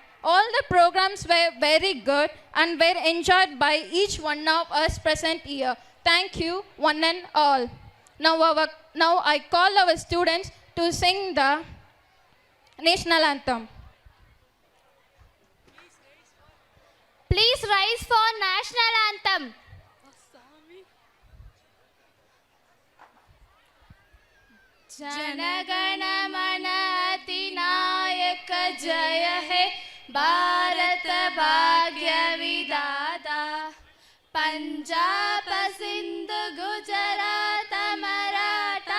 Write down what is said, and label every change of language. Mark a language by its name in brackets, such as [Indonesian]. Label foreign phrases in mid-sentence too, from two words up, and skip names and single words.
[English] All the programs were very good and were enjoyed by each one of us present here. Thank you, one and all. Now I call our students to sing the national anthem. Please rise for national anthem. [Bangla] জনগণ মন অধিনায়ক জয় হে ভারত ভাগ্য বিধাতা পঞ্জাব সিন্ধ গুজরাত মরাঠা